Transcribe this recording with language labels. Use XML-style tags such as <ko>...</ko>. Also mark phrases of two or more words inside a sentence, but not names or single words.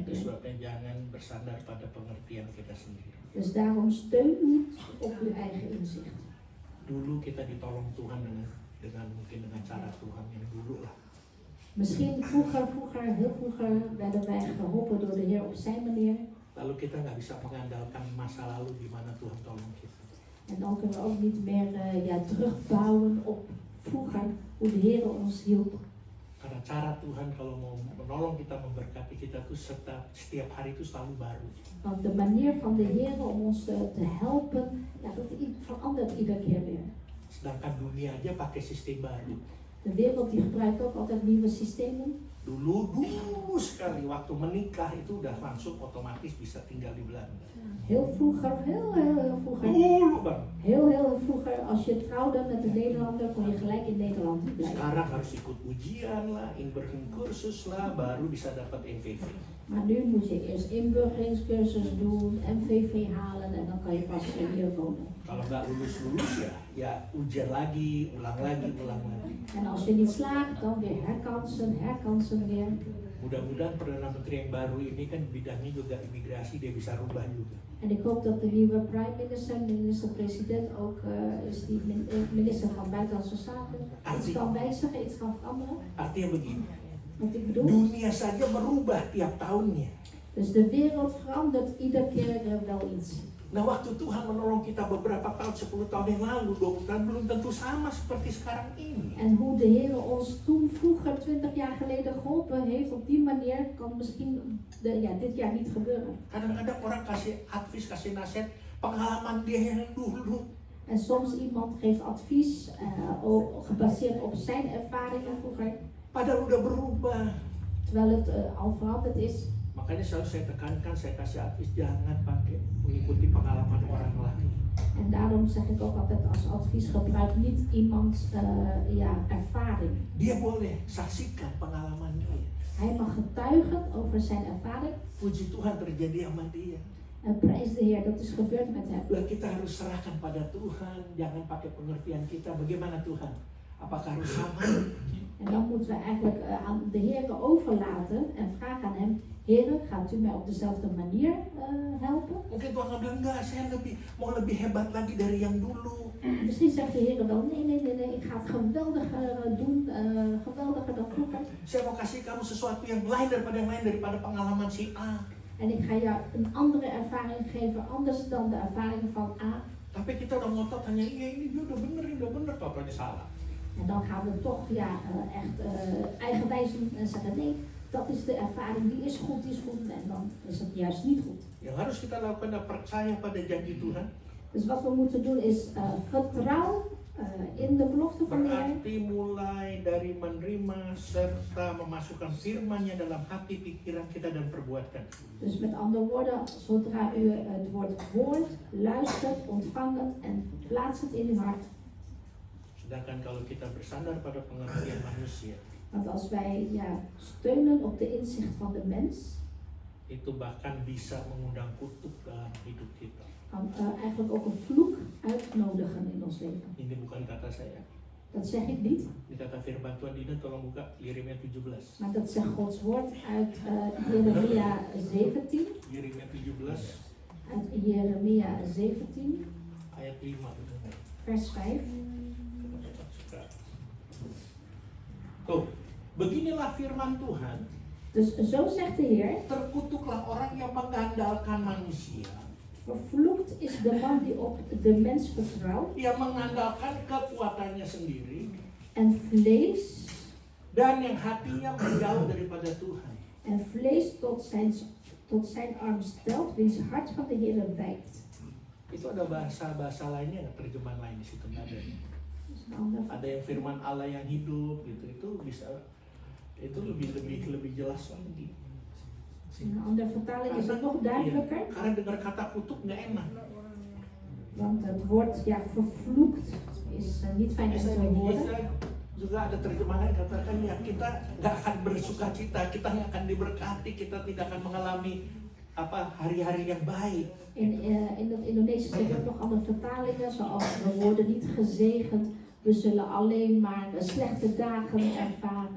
<id>Itu</id> <nl>weer.</nl> <id>sebabnya jangan bersandar pada pengertian kita sendiri.</id> <nl>Dus daarom steun niet op uw eigen inzicht.</nl> <id>Dulu kita ditolong Tuhan dengan mungkin dengan cara Tuhan yang dulu lah.</id> <nl>Misschien vroeger, heel vroeger werden wij geholpen door de Heer op zijn manier.</nl> <id>Lalu kita nggak bisa mengandalkan masa lalu di mana Tuhan tolong kita.</id> <nl>En dan kunnen we ook niet meer terugbouwen op vroeger, hoe de Heer ons hielp.</nl> <id>Karena cara Tuhan kalau mau menolong kita, memberkati kita tuh setiap hari itu selalu baru.</id> <nl>Want de manier van de Heer om ons te helpen, dat verandert iedere keer weer.</nl> <id>Sedangkan dunia aja pakai sistem baru.</id> <nl>De wereld die gebruikt ook altijd nieuwe systemen.</nl> <id>Dulu sekali waktu menikah itu udah langsung otomatis bisa tinggal di Belanda.</id> <nl>Heel vroeger, heel vroeger.</nl> <id>Dulu bang.</id> <nl>Heel vroeger, als je trouwde met een Nederlander, kon je gelijk in Nederland blijven.</nl> <id>Sekarang harus ikut ujian lah,</id> <nl>inburgering kursus</nl> <id>lah, baru bisa dapat MVV.</id> <nl>Maar nu moet je eerst inburgeringscursus doen, MVV halen en dan kan je pas weer hier komen.</nl> <id>Kalau nggak lulus ya ujian lagi, ulang lagi.</id> <nl>En als je niet slaagt, dan weer herkansen weer.</nl> <id>Mudah-mudahan Perdana Menteri yang baru ini kan bidangnya juga imigrasi, dia bisa rubah juga.</id> <nl>En ik hoop dat de nieuwe</nl> <en>prime minister,</en> <nl>minister-president ook is die minister van Buitenlandse Zaken, iets kan wijzigen, iets kan veranderen.</nl> <id>Artinya begini,</id> <nl>Wat ik bedoel.</nl> <id>dunia saja berubah tiap tahunnya.</id> <nl>Dus de wereld verandert iedere keer wel iets.</nl> <id>Nah waktu Tuhan menolong kita beberapa tahun, 10 tahun yang lalu, 20 tahun, belum tentu sama seperti sekarang ini.</id> <nl>En hoe de Heer ons toen vroeger 20 jaar geleden geholpen heeft, op die manier kan misschien dit jaar niet gebeuren.</nl> <id>Kadang-kadang orang kasih advies, kasih nasihat, pengalaman dia yang dulu.</id> <nl>En soms iemand geeft advies gebaseerd op zijn ervaringen vroeger,</nl> <id>Padahal udah berubah.</id> <nl>terwijl het al veranderd is.</nl> <id>Makanya selalu saya tekankan, saya kasih advies, jangan pakai mengikuti pengalaman orang lain.</id> <nl>En daarom zeg ik ook altijd als advies, gebruik niet iemands ervaring.</nl> <id>Dia boleh saksikan pengalaman dia.</id> <nl>Hij mag getuigen over zijn ervaring.</nl> <id>Puji Tuhan terjadi sama dia.</id> <nl>En prijs de Heer, dat is gebeurd met hem.</nl> <id>Lalu kita harus serahkan pada Tuhan, jangan pakai pengertian kita. Bagaimana Tuhan? Apakah harus sama?</id> <nl>En dan moeten we eigenlijk aan de Heer overlaten en vragen aan hem, Heer, gaat u mij op dezelfde manier helpen?</nl> <id>Mungkin Tuhan nggak bilang, enggak, saya mau lebih hebat lagi dari yang dulu.</id> <nl>Misschien zegt de Heer wel, nee, ik ga het geweldiger doen, geweldiger dan vroeger.</nl> <id>Saya mau kasih kamu sesuatu yang lain daripada pengalaman si A.</id> <nl>En ik ga jou een andere ervaring geven, anders dan de ervaring van A.</nl> <id>Tapi kita udah ngotot hanya ini dia udah bener, apa-apa salah.</id> <nl>En dan gaan we toch echt eigenwijs doen en zeggen, nee, dat is de ervaring, die is goed. En dan is het juist niet goed.</nl> <id>Yang harus kita lakukan adalah percaya pada janji Tuhan.</id> <nl>Dus wat we moeten doen is vertrouwen in de belofte van de Heer.</nl> <id>Berarti mulai dari menerima serta memasukkan firman-Nya dalam hati, pikiran kita dan perbuatan.</id> <nl>Dus met andere woorden, zodra u het woord hoort, luistert, ontvangt het en plaatst het in uw hart.</nl> <id>Sedangkan kalau kita bersandar pada pengertian manusia,</id> <nl>Want als wij steunen op de inzicht van de mens,</nl> <id>itu bahkan bisa mengundang kutuk dalam hidup kita.</id> <nl>kan eigenlijk ook een vloek uitnodigen in ons leven.</nl> <id>Ini bukan kata saya.</id> <nl>Dat zeg ik niet,</nl> <id>Ini kata firman Tuhan. Dina tolong buka Yeremia 17.</id> <nl>maar dat zegt Gods woord uit Jeremia 17.</nl> <id>Yeremia 17</id> <nl>Uit Jeremia 17,</nl> <id>ayat 5.</id> <nl>vers 5.</nl> <id>Tuh, beginilah firman Tuhan.</id> <nl>Dus zo zegt de Heer,</nl> <id>Terkutuklah orang yang mengandalkan manusia,</id> <nl>vervloekt is de man die op de mens vertrouwt</nl> <id>yang mengandalkan kekuatannya sendiri,</id> <nl>en vlees</nl> <id>dan yang hatinya menjauh daripada Tuhan.</id> <nl>en vlees tot zijn arm stelt, wiens hart van de Heer wijkt.</nl> <id>Itu ada bahasa lainnya, nggak, terjemahan lain di situ nggak ada.</id> <nl>Dus een ander</nl> <id>Ada yang firman Allah yang hidup gitu, itu bisa, itu lebih jelas lagi.</id> <nl>In een andere vertaling is het nog duidelijker,</nl> <id>Karena dengar kata kutuk nggak enak.</id> <nl>want het woord vervloekt is niet fijn om te horen.</nl> <id>Juga ada terjemahan katakan ya kita nggak akan bersuka cita, kita nggak akan diberkati, kita tidak akan mengalami hari-hari yang baik.</id> <nl>In het Indonesisch zijn er ook nog andere vertalingen, zoals we worden niet gezegend, we zullen alleen maar slechte dagen ervaren,</nl>